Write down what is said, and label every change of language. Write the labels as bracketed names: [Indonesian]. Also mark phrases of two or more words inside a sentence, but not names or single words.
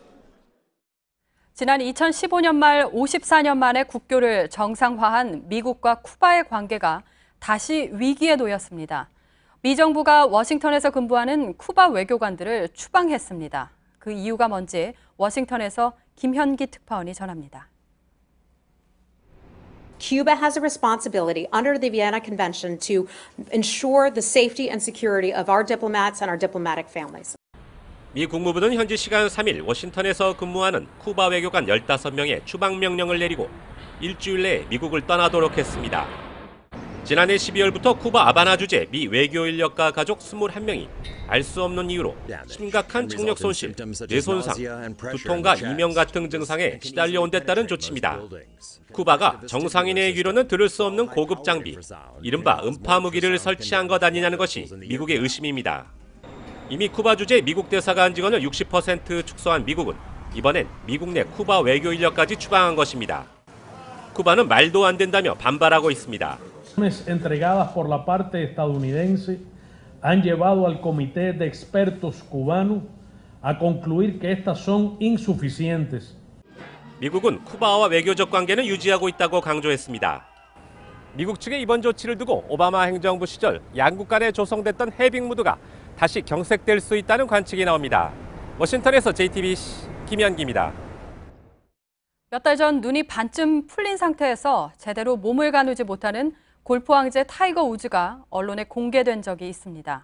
[Korean] 지난 2015년 말 54년 만에 국교를 정상화한 미국과 쿠바의 관계가 다시 위기에 놓였습니다. 미 정부가 워싱턴에서 근무하는 쿠바 외교관들을 추방했습니다. 그 이유가 뭔지 워싱턴에서 김현기 특파원이 전합니다. [English] Cuba has a responsibility under the Vienna Convention to ensure the safety and security of our diplomats and our diplomatic families. [Korean] 미 국무부는 현지 시간 3일 워싱턴에서 근무하는 쿠바 외교관 15명의 추방 명령을 내리고 일주일 내에 미국을 떠나도록 했습니다. 지난해 12월부터 쿠바 아바나 주재 미 외교 인력과 가족 21명이 알 수 없는 이유로 심각한 청력 손실, 뇌손상, 두통과 이명 같은 증상에 시달려온 데 따른 조치입니다. 쿠바가 정상인의 귀로는 들을 수 없는 고급 장비, 이른바 음파 무기를 설치한 것 아니냐는 것이 미국의 의심입니다. 이미 쿠바 주재 미국 대사관 직원을 60% 축소한 미국은 이번엔 미국 내 쿠바 외교 인력까지 추방한 것입니다. 쿠바는 말도 안 된다며 반발하고 있습니다. [Spanish] entregadas por la parte estadounidense han llevado al comité de expertos cubano a concluir que estas son insuficientes. [Korean] 미국은 쿠바와 외교적 관계는 유지하고 있다고 강조했습니다. 미국 측의 이번 조치를 두고 오바마 행정부 시절 양국 간에 조성됐던 해빙 무드가 다시 경색될 수 있다는 관측이 나옵니다. 워싱턴에서 JTBC 김현기입니다. 몇 달 전 눈이 반쯤 풀린 상태에서 제대로 몸을 가누지 못하는 골프 왕제 타이거 우즈가 언론에 공개된 적이 있습니다.